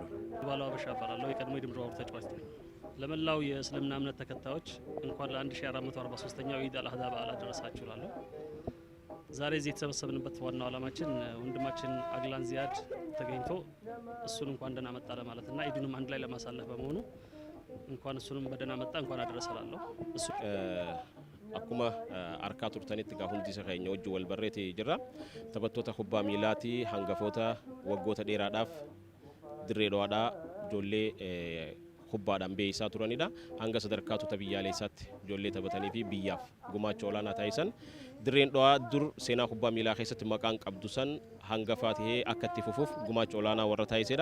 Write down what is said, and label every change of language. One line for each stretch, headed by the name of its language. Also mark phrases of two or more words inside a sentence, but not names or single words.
Amharic: ባለው አበሻ ባላለው የቀድሞ የምድር ባቡር ተጫዋች ነኝ። ለመላው የእስልምና እምነት ተከታዮች እንኳን ለ1443ኛው ኢድ አል አድሃ በዓል አደረሳችሁ እላለሁ። ዛሬ እዚህ የተሰበሰብንበት ዋናው ዓላማችን ወንድማችን አግላን ዚያድ ተገኝቶ እሱን እንኳን ደህና መጣ ለማለትና ኢዱንም አንድ ላይ ለማሳለፍ በመሆኑ እንኳን እሱንም በደህና መጣ እንኳን አደረሰ እላለሁ። እሱ
Oromo: akkuma harkaa turtanitti gaa hundi isa keenya wajji wal barreete jirra. Taphattoota kubbaa miilaati hangafoota waggoota dheeraadhaaf dirree dhawaadhaa ijoollee kubbaadhaan beeyisaa turanidha. Hanga sadarkaatota biyyaalessaatti ijoollee taphatanii fi biyyaaf gumaacha olaanaa taasisan dirreen dhawaa dur seenaa kubbaa miilaa keessatti maqaan qabdu san hangafaa ta'ee akka itti fufuuf gumaacha olaanaa warra taasisedha.